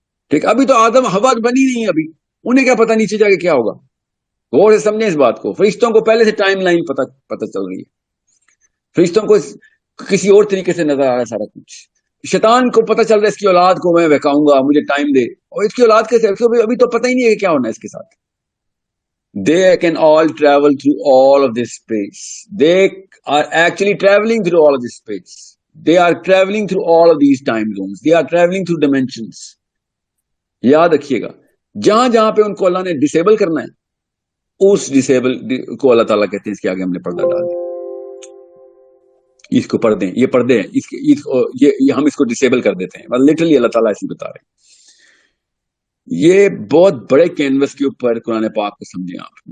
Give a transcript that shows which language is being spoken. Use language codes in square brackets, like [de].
[ur] ٹھیک، ابھی تو آدم حوا بنی نہیں ہے، ابھی انہیں کیا پتا نیچے جا کے کیا ہوگا. غور سے سمجھیں اس بات کو. فرشتوں کو پہلے سے ٹائم لائن پتہ چل رہی ہے، فرشتوں کو کسی اور طریقے سے نظر آ رہا ہے سارا کچھ. شیطان کو پتہ چل رہا ہے اس کی اولاد کو میں بہکاؤں گا، مجھے ٹائم دے. اور اس کی اولاد کیسے، ابھی تو پتہ ہی نہیں ہے کہ کیا ہونا ہے اس کے ساتھ. [en] They can all travel through all of this space. They are actually traveling through all of this space. They are traveling through all of these time zones. They are traveling through dimensions. [ur] یاد رکھیے گا، جہاں جہاں پہ ان کو اللہ نے disable کرنا ہے، اس disable کو اللہ تعالیٰ کہتے ہیں اس کے آگے ہم نے پردہ ڈال دیا، اس کو پردے، یہ پردے ہیں، ہم اس کو ڈسیبل کر دیتے ہیں. لٹرلی اللہ تعالیٰ ایسے بتا رہے ہیں. یہ بہت بڑے کینوس کے اوپر قرآن پاک کو سمجھیں آپ.